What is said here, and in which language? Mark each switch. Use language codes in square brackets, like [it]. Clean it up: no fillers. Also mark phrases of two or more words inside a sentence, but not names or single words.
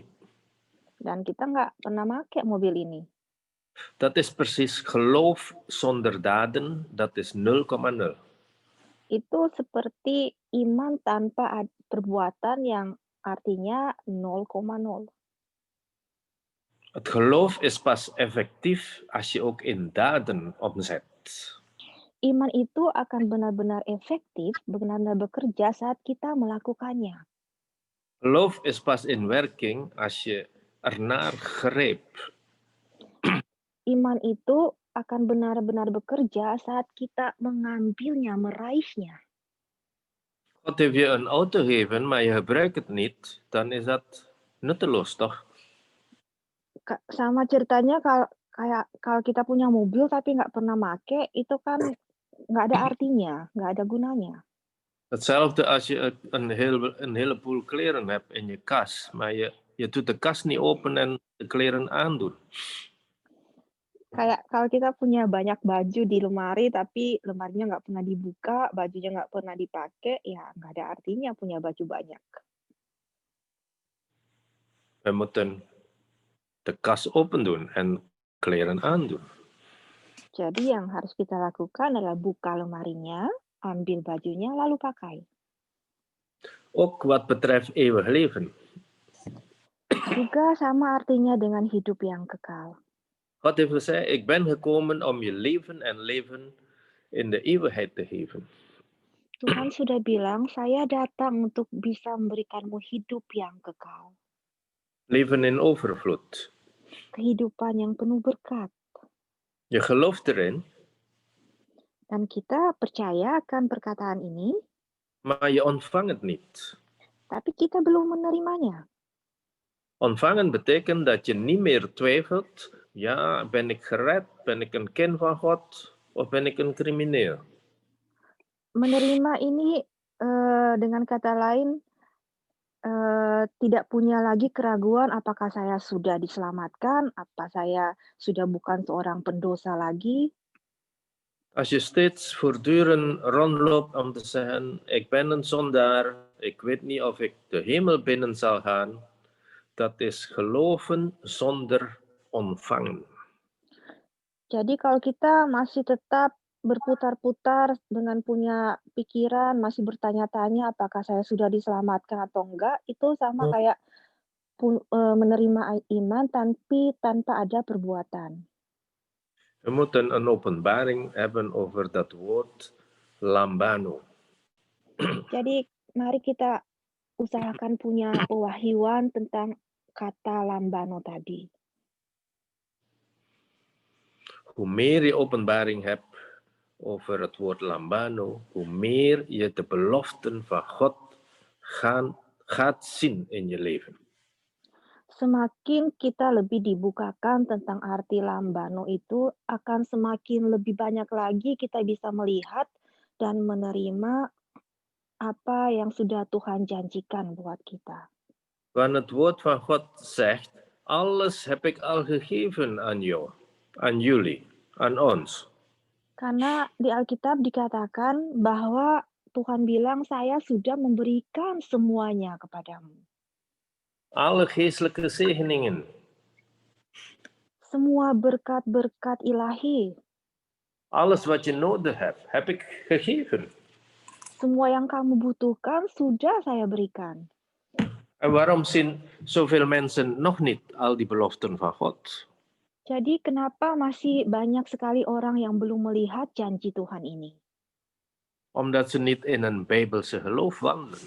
[id] Dan kita nggak pernah pakai mobil ini. [nl] Dat is precies geloof zonder daden, dat is 0,0. [id] Itu seperti iman tanpa perbuatan yang artinya 0,0. [nl] Het geloof is pas effectief als je ook in daden omzet. [id] Iman itu akan benar-benar efektif, benar-benar bekerja saat kita melakukannya. [nl] Geloof is pas in werking als je ernaar grijpt. [id] Iman itu akan benar-benar bekerja saat kita mengambilnya, meraihnya. [nl] God heeft je een auto gegeven, maar je gebruikt het niet, dan is dat nutteloos, toch? [id] Sama ceritanya kalau kita punya mobil tapi nggak pernah make, itu kan nggak ada artinya, nggak ada gunanya. [nl] Hetzelfde als je een heleboel kleren hebt in je kas, maar je Je doet de kast niet open en de kleren aandoen. [id] Kayak kalau kita punya banyak baju di lemari, tapi lemarinya nggak pernah dibuka, bajunya nggak pernah dipakai, ya nggak ada artinya punya baju banyak. [nl] We moeten de kast open doen en kleren aandoen. [id] Jadi yang harus kita lakukan adalah buka lemarinya, ambil bajunya, lalu pakai. [nl] Ook wat betreft eeuwig leven. [id] Juga sama artinya dengan hidup yang kekal. [nl] God heeft gezegd, ik ben gekomen om je leven en leven in de eeuwigheid te geven. [id] Tuhan sudah bilang, saya datang untuk bisa memberikanmu hidup yang kekal. [nl] Leven in overvloed. [id] Kehidupan yang penuh berkat. [nl] Je gelooft erin, [id] Dan kita percaya akan perkataan ini, [nl] maar je ontvangt het niet. [id] tapi kita belum menerimanya. [nl] Ontvangen betekent dat je niet meer twijfelt, ja, ben ik gered, ben ik een kind van God of ben ik een crimineel? [id] Menerima ini dengan kata lain, tidak punya lagi keraguan apakah saya sudah diselamatkan, apa saya sudah bukan seorang pendosa lagi. [nl] Als je steeds voortdurend rondloopt om te zeggen, ik ben een zondaar, ik weet niet of ik de hemel binnen zal gaan, dat is geloven zonder ontvangen. [id] Jadi kalau kita masih tetap berputar-putar dengan punya pikiran, masih bertanya-tanya apakah saya sudah diselamatkan atau enggak, itu sama kayak menerima iman tapi tanpa ada perbuatan. [nl] We moeten een openbaring hebben over dat woord lambano. [id] Jadi mari kita usahakan punya pewahyuan tentang kata lambano tadi. [nl] Hoe meer je openbaring hebt over het woord lambano, hoe meer je de beloften van God gaat zien in je leven. [id] Semakin kita lebih dibukakan tentang arti lambano itu, akan semakin lebih banyak lagi kita bisa melihat dan menerima apa yang sudah Tuhan janjikan buat kita. [nl] Want het woord van God zegt, alles heb ik al gegeven aan jou, aan jullie, aan ons. [id] Karena di Alkitab dikatakan bahwa Tuhan bilang, saya sudah memberikan semuanya kepadamu. [nl] Alle geestelijke zegeningen. [id] Semua berkat-berkat ilahi. [nl] Alles wat je nodig hebt, heb ik gegeven. [id] Semua yang kamu butuhkan sudah saya berikan. [nl] En waarom zien zoveel mensen nog niet al die beloften van God? [id] Jadi kenapa masih banyak sekali orang yang belum melihat janji Tuhan ini? [nl] Omdat ze niet in een Bijbelse geloof wandelen.